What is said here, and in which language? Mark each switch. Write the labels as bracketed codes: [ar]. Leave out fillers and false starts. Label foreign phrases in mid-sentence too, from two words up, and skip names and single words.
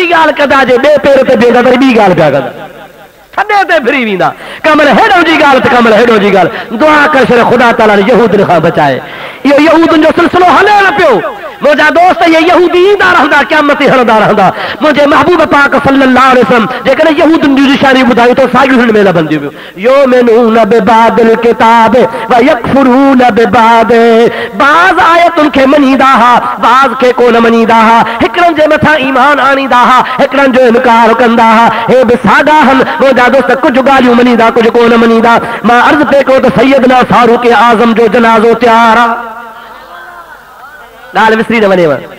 [sd] ॻाल्हि कंदा जे ॿिए पेर ते बीहंदा वरी ॿी ॻाल्हि पिया कंदा थॾे ते फिरी वेंदा कमल हेॾो जी ॻाल्हि त कमल हेॾो जी ॻाल्हि दुआ करे छॾ ख़ुदा ताला यहूदनि खां बचाए इहो यहूदनि जो सिलसिलो हले न पियो मुंहिंजा दोस्त ये यहूदी ईंदा रहंदा क़यामत हलंदा रहंदा मुंहिंजे महबूब पाक [ar] صلى الله عليه وسلم [sd] जेकॾहिं यहूदनि जी निशानी ॿुधायूं त साॻियूं हिन में लभंदियूं [ar] يؤمنون ببعض الكتاب و يكفرون ببعض [sd] बाज़ आयतुनि खे मञींदा हुआ बाज़ खे कोन मञींदा हुआ हिकिड़नि जे मथां ईमान आणींदा हुआ हिकिड़नि जो इनकार कंदा हुआ हे बि साॻा आहिनि मुंहिंजा दोस्त कुझु ॻाल्हियूं मञींदा कुझु कोन मञींदा मां अर्ज़ु पे कयो त सैयदना फारूक आज़म जो जनाज़ो तयारु आहे ॻाल्हि विसरी न वञेव